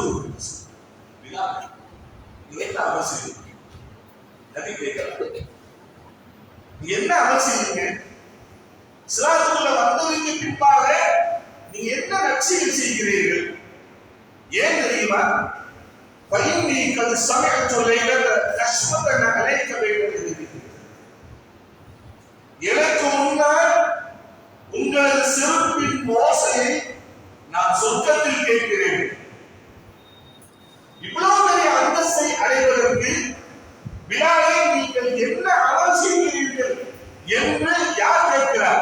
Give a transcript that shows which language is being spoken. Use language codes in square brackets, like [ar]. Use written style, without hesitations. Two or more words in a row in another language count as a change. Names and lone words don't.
[ta] பிலால், நீ என்ன அமல் செய்றீங்க? நபி கேட்கிறார், நீ என்ன அமல் செய்றீங்க? இஸ்லாத்துக்குள்ள வந்ததுக்கு பின்பாக நீங்க என்ன நற்செயல் செய்கிறீர்கள்? ஏன் தெரியுமா? [ar] فإني قد سمعت ليلة أشفقن عليك بين يديك. [ta] எனக்கு முன்னால் உங்களது சிறப்பின் ஓசையை நான் சொர்க்கத்தில் கேட்கிறேன். இவ்வளவு பெரிய அந்தஸ்தை அடைவதற்கு பிலாலை நீங்கள் என்ன அமல் செய்கிறீர்கள் என்று யார் கேட்கிறார்?